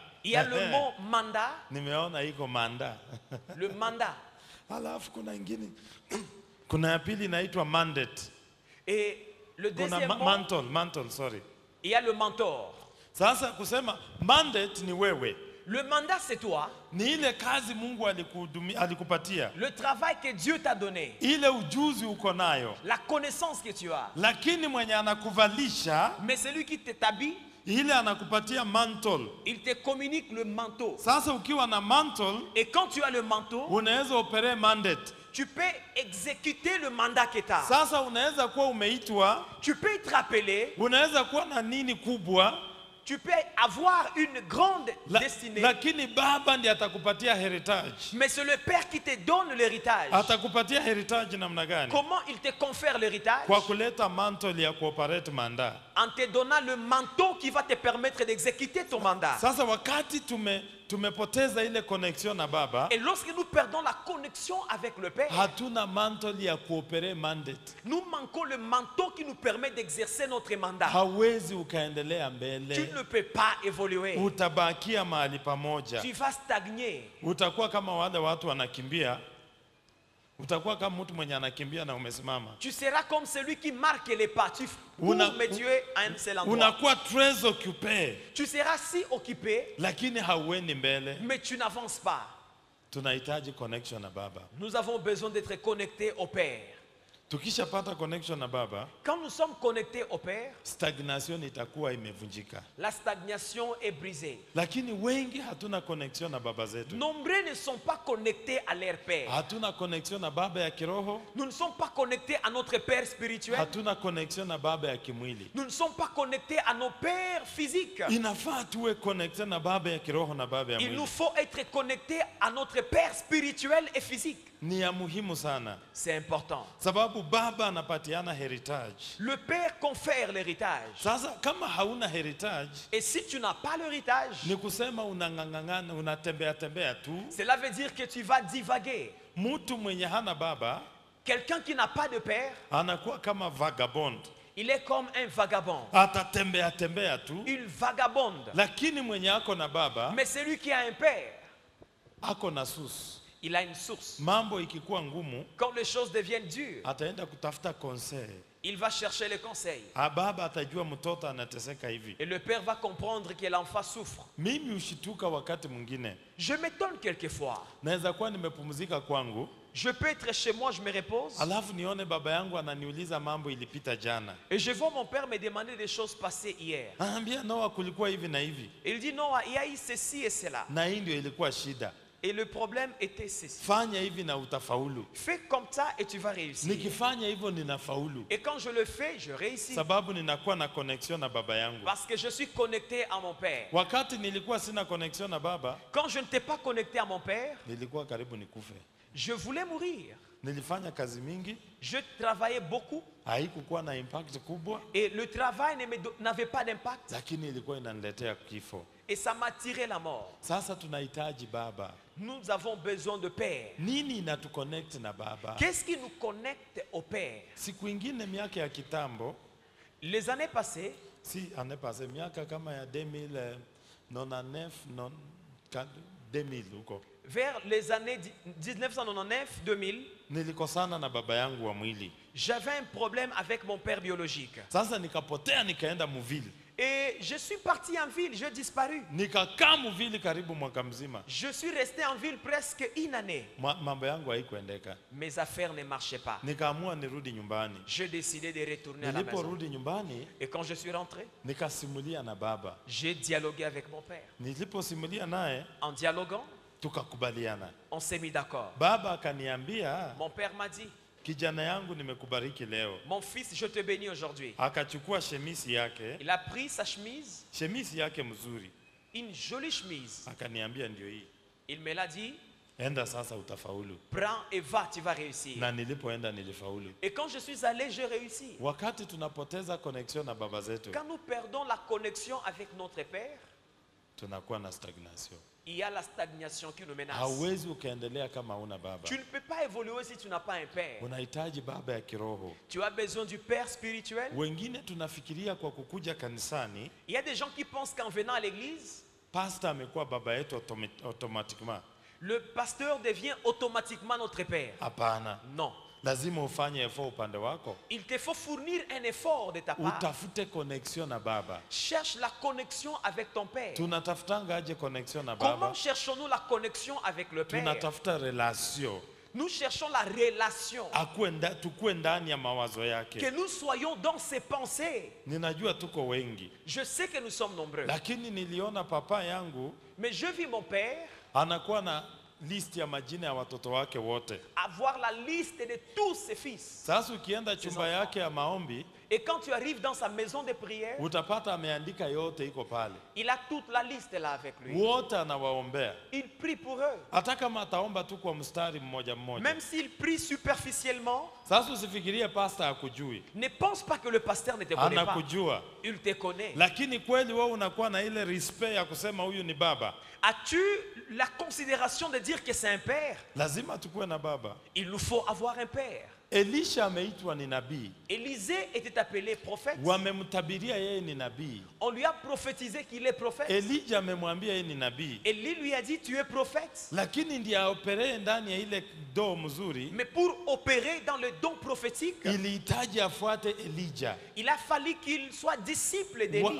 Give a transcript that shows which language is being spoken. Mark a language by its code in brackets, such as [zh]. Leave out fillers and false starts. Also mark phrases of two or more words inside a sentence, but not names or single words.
[fr] Il y a le mot mandat, [sw] Nimeona iko manda. [fr] le mandat. [sw] Alafu kuna ingine. Kuna ya pili inaitwa mandate. [fr] Et le [sw] Kuna [fr] deuxième mot, [en] mantle, sorry. [fr] il y a le mentor. [sw] Sasa kusema mandate ni wewe. [fr] Le mandat, c'est toi. [sw] Ni ile kazi Mungu alikupatia. [fr] Le travail que Dieu t'a donné. [sw] Ile ujuzi uko nayo. [fr] La connaissance que tu as. [sw] Lakini mwenye anakuvalisha, [fr] Mais celui qui t'habille, [sw] ile anakupatia mantle. [fr] il te communique le manteau. [sw] Sasa ukiwa na mantle, [fr] Et quand tu as le manteau, [sw] unaweza opere mandate. [fr] tu peux exécuter le mandat que tu as. [sw] Sasa unaweza kuwa umeitwa, [fr] Tu peux être appelé, [sw] unaweza kuwa na nini kubwa, [fr] tu peux avoir une grande destinée. [sw] lakini baba ndiye atakupatia heritage. [fr] Mais c'est le père qui te donne l'héritage. [sw] Atakupatia heritage namna gani? [fr] Comment il te confère l'héritage? [sw] Kwa kuleta mantle ya kuoperate manda. [fr] En te donnant le manteau qui va te permettre d'exécuter ton mandat. [sw] Sasa wakati tumepoteza ile connection na baba, [fr] Et lorsque nous perdons la connexion avec le Père, [sw] hatuna mantle ya kuopere mandate. [fr] nous manquons le manteau qui nous permet d'exercer notre mandat. [sw] Hawezi ukaendelea [fr] Tu [sw] mbele. [fr] ne peux pas évoluer. [sw] Utabakia mahali pamoja. [fr] Tu vas stagner. [sw] Utakuwa kama wale watu wanakimbia. Utakuwa kama mtu mwenye anakimbia na umesimama. [fr] Tu seras comme celui qui marque les pas. Tu cours, mais tu es à un seul endroit. Unakuwa très occupé, Tu seras si occupé, [sw] lakini hauendi mbele. [fr] mais tu n'avances pas. [sw] Tunahitaji connection na baba. [fr] Nous avons besoin d'être connectés au Père. [sw] Tukishapata connection na baba, [fr] Quand nous sommes connectés au Père, [sw] stagnation itakuwa imevunjika. [fr] la stagnation est brisée. [sw] Lakini wengi hatuna connection na baba zetu. [fr] Nombreux ne sont pas connectés à leur Père. [sw] Hatuna connection na baba ya kiroho, [fr] Nous ne sommes pas connectés à notre Père spirituel. [sw] hatuna connection na baba ya kimwili. [fr] Nous ne sommes pas connectés à nos pères physiques. [sw] Inafaa tuwe connected na baba ya kiroho na baba ya [fr] Il nous [sw] mwili. [fr] faut être connectés à notre Père spirituel et physique. [sw] Ni ya muhimu sana. [fr] C'est important. [sw] Sababu baba anapatiana heritage. [fr] Le Père confère l'héritage. [sw] Sasa kama hauna heritage, [fr] Et si tu n'as pas l'héritage, [sw] ni kusema unangangangana, unatembea tembea tu. [fr] cela veut dire que tu vas divaguer. [sw] Mtu mwenye hana baba [fr] Quelqu'un qui n'a pas de père, [sw] anakuwa kama vagabond. [fr] il est comme un vagabond. [sw] Atatembea tembea tu. [fr] Il vagabonde. [sw] Lakini mwenye ako na baba [fr] Mais celui qui a un père, [sw] ako na sus. [fr] il a une source. [sw] Mambo ikikuwa ngumu, [fr] Quand les choses deviennent dures, [sw] ataenda kutafuta conseil. [fr] il va chercher les conseils. [sw] Baba atajua mtoto anateseka hivi. [fr] Et le père va comprendre que l'enfant souffre. [sw] Mimi ushituka wakati mwingine. [fr] Je m'étonne quelquefois. [sw] Naweza kuwa nimepumzika kwangu, [fr] Je peux être chez moi, je me repose. [sw] alafu nione baba yangu ananiuliza mambo ilipita jana. [fr] Et je vois mon père me demander des choses passées hier. [sw] Anaambia Noa, kulikuwa hivi na hivi. [fr] Et il dit non, il y a eu ceci et cela. [sw] Na hii ndio ilikuwa shida. [fr] Et le problème était ceci. [sw] Fanya hivi na utafaulu. [fr] Fais comme ça et tu vas réussir. [sw] Nikifanya hivyo ninafaulu. [fr] Et quand je le fais, je réussis. [sw] Sababu ninakuwa na connection na baba yangu. [fr] Parce que je suis connecté à mon père. [sw] Wakati nilikuwa sina connection na baba, [fr] Quand je n'étais pas connecté à mon père, [sw] nilikuwa karibu nikufe. [fr] je voulais mourir. [sw] Nilifanya kazi mingi, [fr] Je travaillais beaucoup [sw] haikukuwa na impact kubwa, [fr] et le travail n'avait pas d'impact [sw] lakini ilikuwa inaniletea kifo. [fr] et ça m'a tiré la mort. [sw] Sasa tunahitaji baba. [fr] Nous avons besoin de père. [sw] Nini inatuconnect na baba? [fr] Qu'est-ce qui nous connecte au père? [sw] Siku ingine miaka ya kitambo, [fr] Les années passées, [sw] si anepase miaka kama ya 2000 huko, [fr] vers les années 1999-2000, [sw] nilikosana na baba yangu wa mwili. [fr] j'avais un problème avec mon père biologique. [sw] Sasa nikapotea nikaenda Muvili. [fr] Et je suis parti en ville, j'ai disparu. [sw] Nikakaa Muvili karibu mwaka mzima. [fr] Je suis resté en ville presque une année. [sw] Mambo yangu haikuendeka. [fr] Mes affaires ne marchaient pas. [sw] Nikaamua nirudi nyumbani. [fr] J'ai décidé de retourner à la maison. [sw] Niliporudi nyumbani, [fr] Et quand je suis rentré, [sw] nikasimulia na baba. [fr] j'ai dialogué avec mon père. [sw] Niliposimulia naye, [fr] En dialoguant, [sw] tukakubaliana. [fr] on s'est mis d'accord. [sw] Baba akaniambia, [fr] Mon père m'a dit, [sw] kijana yangu nimekubariki leo. [fr] mon fils, je te bénis aujourd'hui. [sw] Akachukua shemisi yake, [fr] Il a pris sa chemise, [sw] shemisi yake mzuri. [fr] une jolie chemise. [sw] Akaniambia ndio hii. [fr] Il me l'a dit, [sw] Enda sasa utafaulu. [fr] prends et va, tu vas réussir. [sw] Na nilipoenda nilifaulu. [fr] Et quand je suis allé, j'ai réussi. [sw] Wakati tunapoteza connection na baba zetu, [fr] Quand nous perdons la connexion avec notre père, [sw] tunakuwa na stagnation. [fr] il y a la stagnation qui nous menace. [sw] Hauwezi ukaendelea kama una baba. [fr] Tu ne peux pas évoluer si tu n'as pas un père. [sw] Unahitaji baba ya kiroho. [fr] Tu as besoin du père spirituel. [sw] Wengine tunafikiria kwa kukuja kanisani, [fr] Il y a des gens qui pensent qu'en venant à l'église, [sw] pastor amekuwa baba yetu automatiquement. [fr] le pasteur devient automatiquement notre père. [sw] Hapana. [fr] Non. [sw] Lazima ufanye effort upande wako. [fr] Il te faut fournir un effort de ta part. [sw] Utafute connection na baba. [fr] Cherche la connexion avec ton père. [sw] Tunatafutanga aje connection na [fr] Comment [sw] baba? [fr] cherchons-nous la connexion avec le père? [sw] Tunatafuta relation. [fr] Nous cherchons la relation. [sw] Tukue ndani ya mawazo yake. [fr] Que nous soyons dans ses pensées. [sw] Ninajua tuko wengi. [fr] Je sais que nous sommes nombreux. [sw] Lakini niliona papa yangu [fr] Mais je vis mon père [sw] anakuwa na list ya majina ya watoto wake wote. [fr] avoir la liste de tous ses fils. [sw] Sasa ukienda chumba yake ya maombi, [fr] Et quand tu arrives dans sa maison de prière, [sw] utapata ameandika yote iko pale. [fr] il a toute la liste là avec lui. [sw] Wote anawaombea. [fr] Il prie pour eux. [sw] Hata kama ataomba tu kwa mstari mmoja mmoja. [fr] Même s'il prie superficiellement, [sw] Sasa usifikirie pastor hakujui. [fr] ne pense pas que le pasteur ne te connaît pas. [sw] Anakujua. [fr] Il te connaît. [sw] Lakini kweli wewe unakuwa na ile respect ya kusema huyu ni baba. [fr] As-tu la considération de dire que c'est un père? [sw] Lazima tukue na baba. [fr] Il nous faut avoir un père. [sw] Elisha ameitwa ni nabii. [fr] Élisée était appelé prophète. [sw] Wamemtabiria yeye ni nabii. [fr] On lui a prophétisé qu'il est prophète. [sw] Elijah amemwambia yeye ni nabii. [fr] Élie lui a dit, tu es prophète. [sw] Lakini ndiye aoperee ndani ya ile doo mzuri. [fr] Mais pour opérer dans le don prophétique, [sw] Ilihitaji afuate Elijah. [fr] il a fallu qu'il soit disciple d'Élie.